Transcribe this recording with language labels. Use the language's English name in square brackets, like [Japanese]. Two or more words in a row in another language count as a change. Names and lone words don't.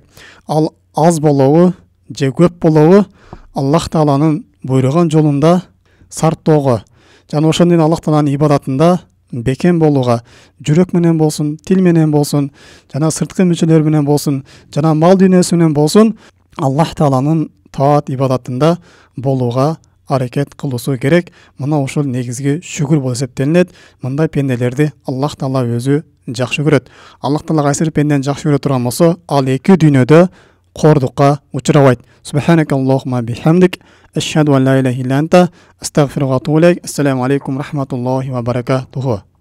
[Kyrgyz] Ал аз болобу же көп болобу Аллах Тағаланын буйруган жолунда сарттоого жана ошондон Аллах Тағаланын ибадатында бекем болууга, жүрөк менен болсун, тил менен болсун, жана сырткы мүчөлөр менен болсун, жана мал дүйнөсү менен болсун, Аллах Тағаланын таат ибадатында болууга аракет кылуусу керек. Мына ошол негизги шүгүр болуп эсептелинет. Мындай пенделерди Аллах Тағала өзү жакшы көрөт. Аллах Тағала кайсы пендени жакшы көрө турган болсо, ал эки дүйнөдө кордукка учурабайт. [Arabic] سبحانك اللهم بحمدك أشهد أن لا إله إلا أنت أستغفرك وأتوب إليك. السلام عليكم رحمة الله وبركاته.